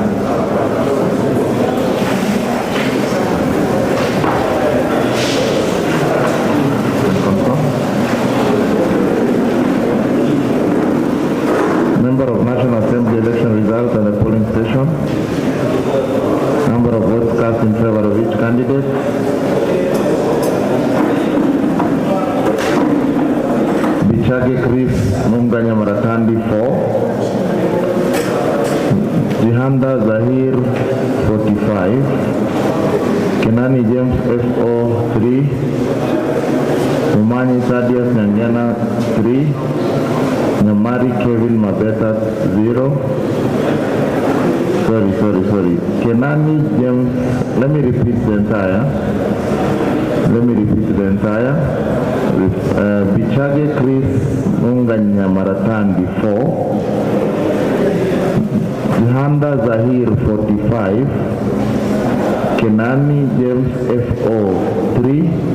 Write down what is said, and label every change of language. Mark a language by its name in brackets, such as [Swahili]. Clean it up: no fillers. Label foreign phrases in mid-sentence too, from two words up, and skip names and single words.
[English] Number of National Assembly election results at the polling station. Number of votes cast in favor of each candidate. Bichage Chris Munganya Maratandi, 4. Jihanda Zahir, 45. Kenani James FO, 3. Umani Thaddeus Nyangena, 3. Nyamari Kevin Mabeta, 0. Sorry. Kenani James, let me repeat the entire. Bichage Chris Munganya Maratandi, 4. Jihanda Zahir, 45. Kenani James FO, 3.